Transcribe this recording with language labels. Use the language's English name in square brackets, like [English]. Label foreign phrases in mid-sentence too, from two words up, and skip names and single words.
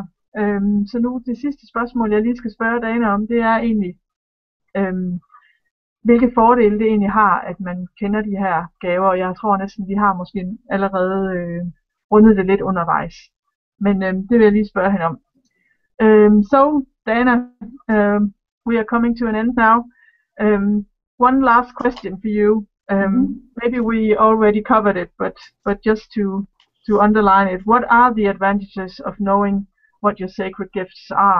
[Danish] Så nu det sidste spørgsmål, jeg lige skal spørge Dana om, det er egentlig, hvilke fordele det egentlig har, at man kender de her gaver. Og jeg tror næsten, vi har måske allerede rundet det lidt undervejs. Men det vil jeg lige spørge hende om. [English] So, Dana, we are coming to an end now. One last question for you. Maybe we already covered it, but just to underline it, what are the advantages of knowing what your sacred gifts are?